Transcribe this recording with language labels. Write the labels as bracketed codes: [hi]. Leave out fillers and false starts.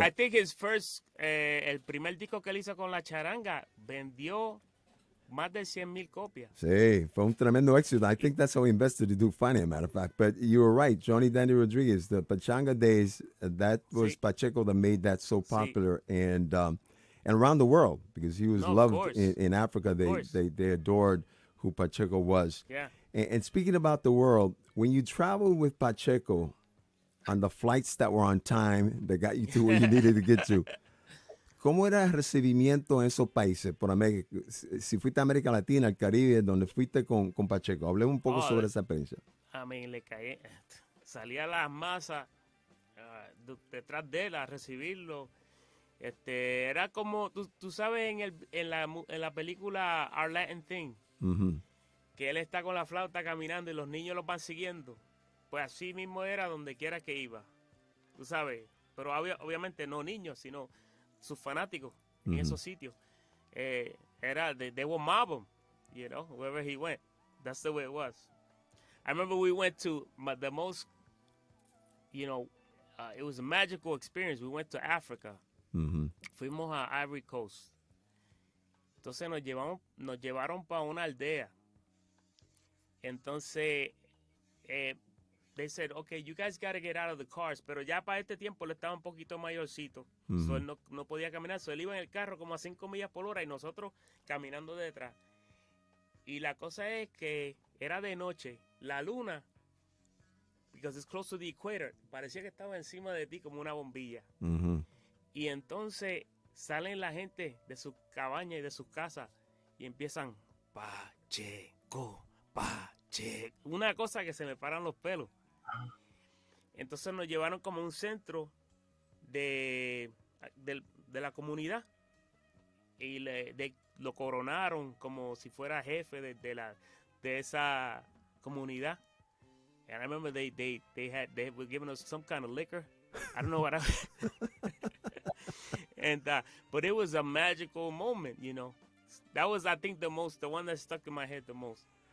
[en] I think his first, [es] el primer disco que él hizo con la charanga vendió más de 100,000 copias. Sí, fue un tremendo éxito. [en] I think that's how he invested to do Fania, matter of fact. But you were right, Johnny Dandy Rodriguez, the Pachanga days, that was [es] Sí. [en] Pacheco that made that so [es] Sí. [en] popular and around the world because he was No, of loved course. in Africa. course. They adored who Pacheco was. Yeah. And speaking about the world, when you traveled with Pacheco on the flights that were on time that got you to where you needed to get to, [es] ¿cómo era el recibimiento en esos países? Por América, si fuiste a América Latina, al Caribe, donde fuiste con Pacheco. Hablemos un poco Oh, sobre esa experiencia. A mí le caí, salía las masas detrás de él a recibirlo. Era como, tú sabes, en la película Our Latin Thing, Ujú. que él está con la flauta caminando y los niños lo van siguiendo. Pues así mismo era donde quiera que iba. Tú sabes, pero obviamente no niños, sino sus fanáticos en esos sitios. [en] They will mob him, wherever he went. That's the way it was. I remember we went to the most, it was a magical experience. We went to Africa. Ujú. [es] Fuimos a Ivory Coast. Entonces nos llevaron para una aldea. Entonces, [en] they said, okay, you guys got to get out of the cars. [es] Pero ya para este tiempo él estaba un poquito mayorcito. So él no podía caminar. So él iba en el carro como a 5 millas por hora y nosotros caminando detrás. Y la cosa es que era de noche. La luna, [en] because it's close to the equator, [es] parecía que estaba encima de ti como una bombilla. Ujú. Y entonces salen la gente de sus cabañas y de sus casas y empiezan Pacheco, Pacheco. Una cosa que se me paran los pelos. Entonces nos llevaron como a un centro de la comunidad y lo coronaron como si fuera jefe de esa comunidad. [en] And I remember they were giving us some kind of liquor. I don't know what and but it was a magical moment, That was, I think, the one that stuck in my head the most.